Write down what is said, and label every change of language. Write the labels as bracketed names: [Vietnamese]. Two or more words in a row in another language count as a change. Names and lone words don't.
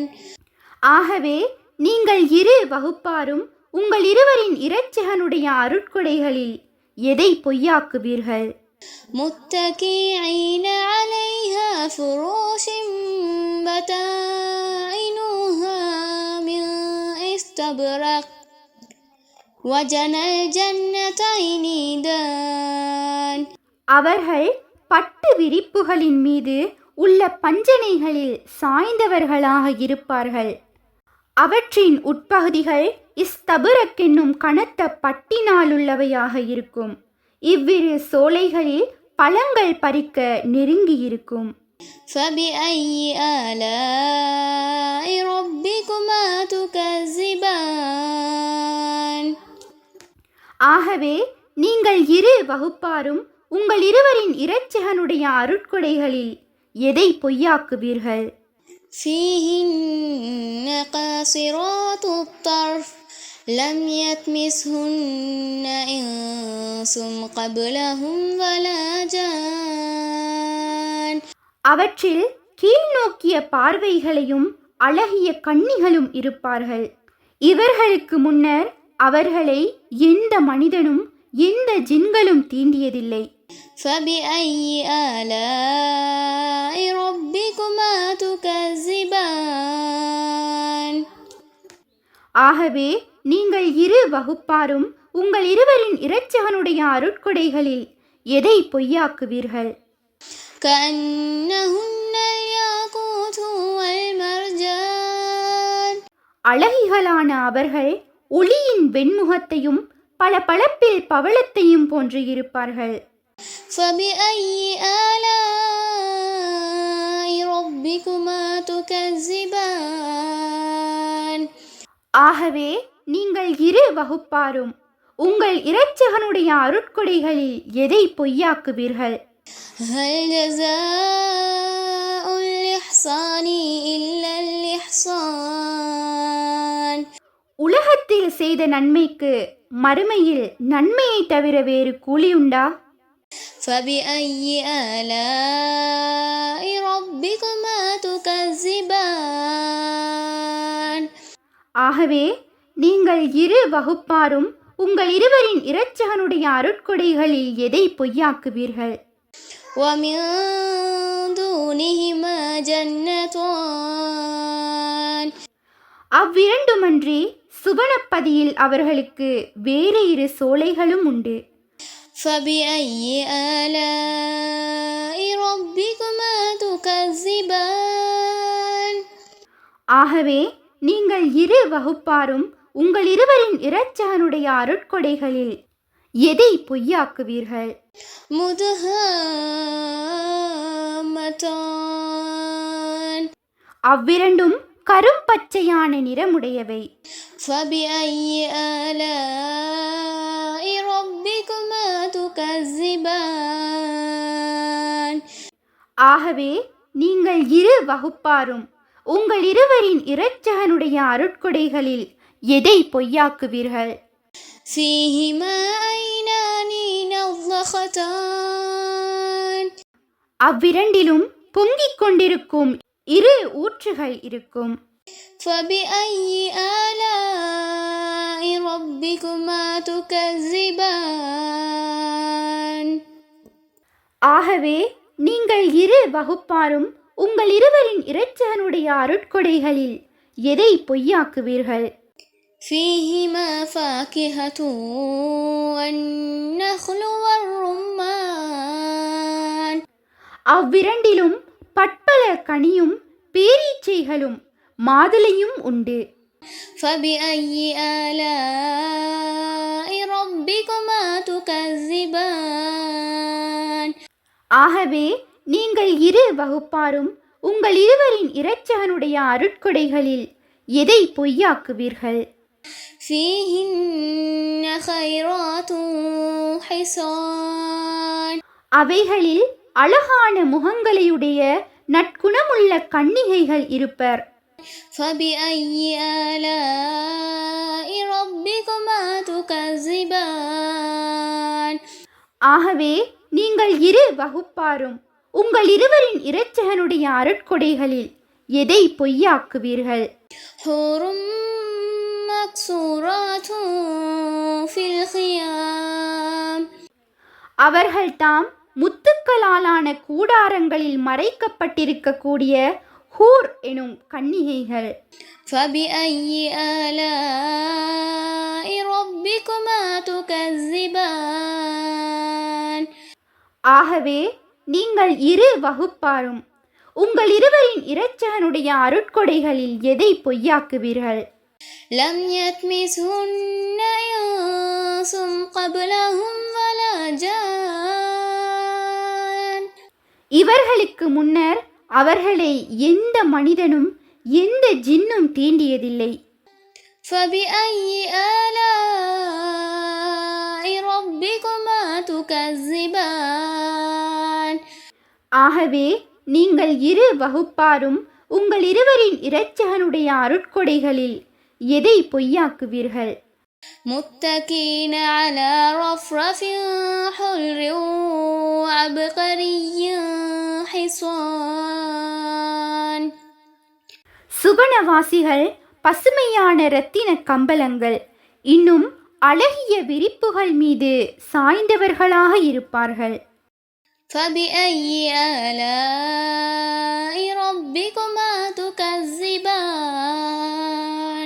[Tamil] ஆகவே நீங்கள் இரு வகுப்பாரும் உங்கள் இருவரின் இரட்சகனுடைய அருட்கொடைகளில் எதை பொய்யாக்குவீர்கள்? [Arabic] متكئين عليها فروش بطائنها من استبرق وجنى الجنتين دان. [Tamil] அவர்கள் பட்டு விரிப்புகளின் மீது உள்ள பஞ்சனைகளில் சாய்ந்தவர்களாக இருப்பார்கள். அவற்றின் உட்பகுதிகள் இஸ்தபுரக் என்னும் கனத்த பட்டினாலுள்ளவையாக இருக்கும். இவ்விரு சோலைகளில் பழங்கள் பறிக்க நெருங்கியிருக்கும். [Arabic] فبأي آلاء ربكما تكذبان [Tamil] ஆகவே நீங்கள் இரு வகுப்பாரும் உங்கள் இருவரின் இரட்சகனுடைய அருட்கொடைகளில் எதை பொய்யாக்குவீர்கள்? [Arabic] فيهن قاصرات الطرف لم يطمثهن إنس قبلهم ولا جان [Tamil] அவற்றில் கீழ்நோக்கிய பார்வைகளையும் அழகிய கண்ணிகளும் இருப்பார்கள். இவர்களுக்கு முன்னர் அவர்களை எந்த மனிதனும் எந்த ஜின்களும் தீண்டியதில்லை. [Arabic] فبأي آلاء ربكما تكذبان [Tamil] ஆகவே நீங்கள் இரு வகுப்பாரும் உங்கள் இருவரின் இரட்சகனுடைய அருட்கொடைகளில் எதை பொய்யாக்குவீர்கள்? [Arabic] كأنهن الياقوت والمرجان [Tamil] அழகிகளான அவர்கள் ஒளியின் வெண்முகத்தையும் பளபளப்பில் பவளத்தையும் போன்று இருப்பார்கள். [Arabic] فبأي آلاء ربكما تكذبان [Tamil] ஆகவே நீங்கள் இரு வகுப்பாரும் உங்கள் இரட்சகனுடைய அருட்கொடைகளில் எதை பொய்யாக்குவீர்கள்? [Arabic] هل جزاء الإحسان إلا الإحسان [Tamil] உலகத்தில் செய்த நன்மைக்கு மறுமையில் நன்மையை தவிர வேறு கூலியுண்டா? [Arabic] فبأي آلاء ربكما تكذبان [Tamil] ஆகவே நீங்கள் இரு வகுப்பாரும் உங்கள் இருவரின் இரட்சகனுடைய அருட்கொடைகளில் எதை பொய்யாக்குவீர்கள்? [Arabic] ومن دونهما جنتان [Tamil] அவ்விரண்டுமன்றி சுவனப்பதியில் அவர்களுக்கு வேறு இரு சோலைகளும் உண்டு. [Arabic] فبأي آلاء ربكما تكذبان [Tamil] ஆகவே நீங்கள் இரு வகுப்பாரும் உங்கள் இருவரின் இரட்சகனுடைய அருட்கொடைகளில் எதை பொய்யாக்குவீர்கள்? [Arabic] مدهامتان [Tamil] அவ்விரண்டும் கரும்பச்சையான நிறமுடையவை. [Arabic] فبأي آلاء ربكما تكذبان [Tamil] ஆகவே நீங்கள் இரு வகுப்பாரும் உங்கள் இருவரின் இரட்சகனுடைய அருட்கொடைகளில் எதை பொய்யாக்குவீர்கள்? [Arabic] فيهما عينان نضختان [Tamil] அவ்விரண்டிலும் பொங்கிக் கொண்டிருக்கும் இரு ஊற்றுகள் இருக்கும். [Arabic] فبأي آلاء ربكما تكذبان [Tamil] ஆகவே நீங்கள் இரு வகுப்பாரும் உங்கள் இருவரின் இரட்சகனுடைய அருட்கொடைகளில் எதை பொய்யாக்குவீர்கள்? [Arabic] فيهما فاكهة والنخل والرمان [Tamil] அவ்விரண்டிலும் பற்பல கனியும் பேரீச்சைகளும் மாதுளையும் உண்டு. [Arabic] فبأي آلاء ربكما تكذبان [Tamil] ஆகவே நீங்கள் இரு வகுப்பாரும் உங்கள் இருவரின் இரட்சகனுடைய அருட்கொடைகளில் எதை பொய்யாக்குவீர்கள்? [Arabic] فيهن خيرات حصان [Tamil] அவைகளில் அழகான முகங்களையுடைய நற்குணமுள்ள கன்னிகைகள் இருப்பர். [Arabic] فبأي آلاء ربكما تكذبان [Tamil] ஆகவே நீங்கள் இரு வகுப்பாரும் உங்கள் இருவரின் இரட்சகனுடைய அருட்கொடைகளில் எதை பொய்யாக்குவீர்கள்? [Arabic] حور مقصورات في الخيام [Tamil] அவர்கள் தாம் முத்துக்களாலான கூடாரங்களில் மறைக்கப்பட்டிருக்கக்கூடிய ஹூர் எனும் கன்னிகைகள். [Arabic] فبأي آلاء ربكما تكذبان [Tamil] ஆகவே நீங்கள் இரு வகுப்பாரும் உங்கள் இருவரின் இரட்சகனுடைய அருட்கொடைகளில் எதை பொய்யாக்குவீர்கள்? [Arabic] لم يطمثهن إنس قبلهم ولا جان. [Tamil] இவர்களுக்கு முன்னர் அவர்களை எந்த மனிதனும் எந்த ஜின்னும் தீண்டியதில்லை. [Arabic] فبأي آلاء ربكما تكذبان. [Tamil] ஆகவே நீங்கள் இரு வகுப்பாரும் உங்கள் இருவரின் இரட்சகனுடைய அருட்கொடைகளில் எதை பொய்யாக்குவீர்கள்? [Arabic] متكئين على رفرف حلر وعبقري حصان. [Tamil] சுவனவாசிகள் பசுமையான இரத்தின கம்பளங்கள் இன்னும் அழகிய விரிப்புகள் மீது சாய்ந்தவர்களாக இருப்பார்கள். [Arabic] فبأي آلاء ربكما تكذبان.